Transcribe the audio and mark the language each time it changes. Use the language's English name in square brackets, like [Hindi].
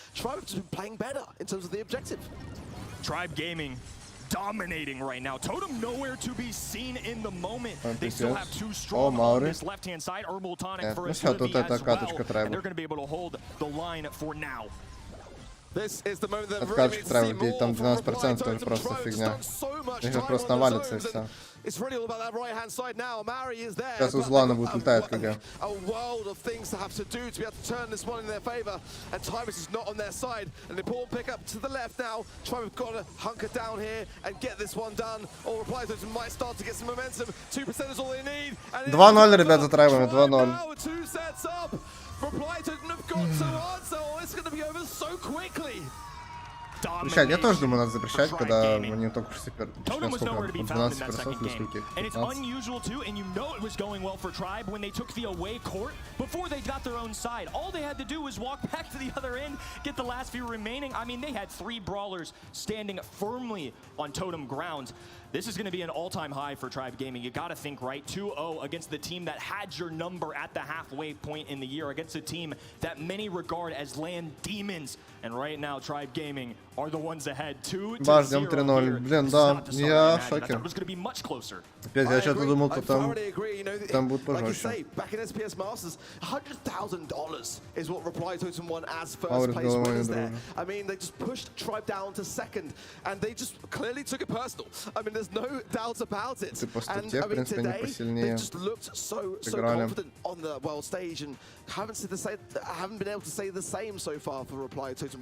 [English] Tribe have been playing better in terms of the objective. Tribe Gaming dominating right now. Totem nowhere to be seen in the moment. They still have two strong on this left-hand side. Herbal tonic for as well. And they're going to be able to hold the line for now. This is the moment that really [Russian] там 12% тоже просто фигня. Их просто навалится и все. [English] It's really all about that right-hand side now. Mari is there. [Russian] Сейчас у Злана будет летать, когда. [English] A world of things to have to do to be able to turn this one in their favor, and Timus is not on their side. An important pickup to the left now. Tribe have got to hunker down here and get this one done. Or Reply Totem might start to get some momentum. 2% is all they need. [Russian] 2-0, ребят, за Трайбами, 2-0. [English] Two sets up. Reply Totem have got to answer. Oh, it's going to be over so quickly. [Russian] Запрещать. Я тоже думаю, надо запрещать, когда они только что 12 персов или сколько? 15. [English] This is going to be an all-time high for Tribe Gaming. You got to think, right? 2-0 against the team that had your number at the halfway point in the year, against a team that many regard as land demons. And right now, Tribe Gaming are the ones ahead. 2-0. [Russian] Блин, да, я в шоке. [English] It was going to be much closer. [Russian] Опять я что-то думал, что там будет [English] Like [Russian] пожестче. [English] back in SPS Masters, $100,000 is what Reply Totem won as first place winners there. I mean, they just pushed Tribe down to second, and they just clearly took it personal. I mean, there's no doubt about it. And I mean, today they just looked so confident on the world stage, and haven't been able to say the same so far for Reply Totem.